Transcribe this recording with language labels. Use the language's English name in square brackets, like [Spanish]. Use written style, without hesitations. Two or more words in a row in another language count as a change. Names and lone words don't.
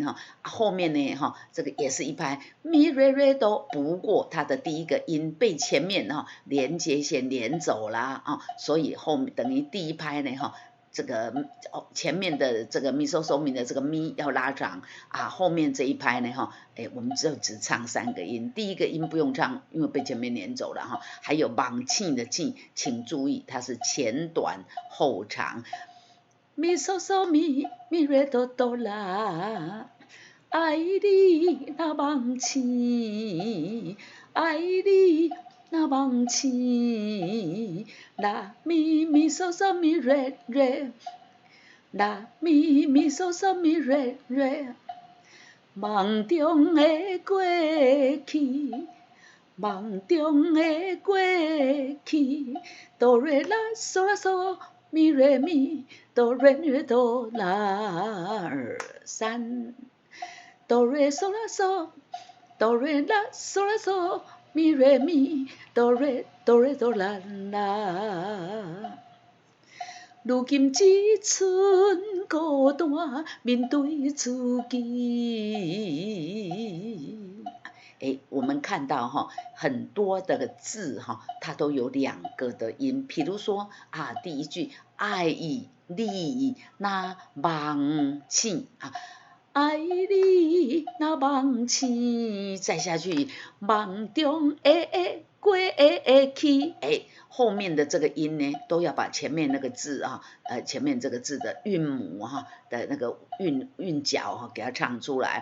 [Chinese] 后面呢这个也是一拍咪瑞瑞哆，不过它的第一个音被前面连接线连走啦所以后面等于第一拍呢这个前面的这个咪嗦嗦咪的这个咪要拉长后面这一拍呢我们只唱3个音，第一个音不用唱，因为被前面连走了还有网庆的庆，请注意它是前短后长。咪嗦嗦咪咪瑞哆哆啦，爱你那网庆，爱你那梦醒，啦咪咪嗦嗦咪瑞瑞，啦咪咪嗦嗦咪瑞瑞，梦中的过去，梦中的过去，哆瑞啦嗦啦嗦咪瑞咪，哆瑞咪哆啦2、3，哆瑞嗦啦嗦，哆瑞啦嗦啦嗦。咪瑞咪哆瑞哆瑞哆啦啦，如今只剩孤单面对自己。我们看到很多的字它都有2个的音，比如说第一句爱意你那梦醒爱你那梦醒，再下去梦中的过去，后面的这个音呢，都要把前面那个字前面这个字的韵母的那个韵脚给它唱出来。